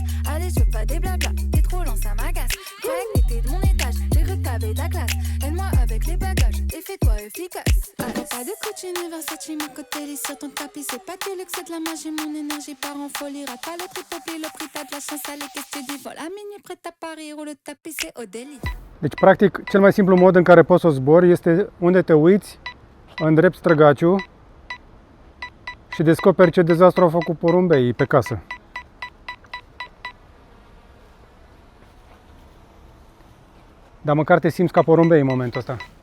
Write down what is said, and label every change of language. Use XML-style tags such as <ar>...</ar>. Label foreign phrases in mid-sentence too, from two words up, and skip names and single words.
<fr>Allez, je veux pas des blabla, t'es trop lent, ça m'agace. Croyais que t'étais de mon étage, j'ai cru que t'avais de la classe. Aide-moi avec les bagages, et fais-toi efficace. Allez, pas de Gucci ni Versace, ma côté lit sur ton tapis. C'est pas du luxe, c'est de la magie, mon énergie part en folie. Rate pas le trip, oublie le prix, t'as de la chance, allez, qu'est-ce que tu dis? Vol à minuit, prête à Paris, roule le tapis, c'est au délit.</fr> <ro>Deci, practic, cel mai simplu mod în care poți să zbori este unde te uiți, îndrepți trăgaciul și descoperi ce dezastru au făcut porumbeii pe casă. Dar măcar te simți ca porumbei în momentul ăsta.</ro>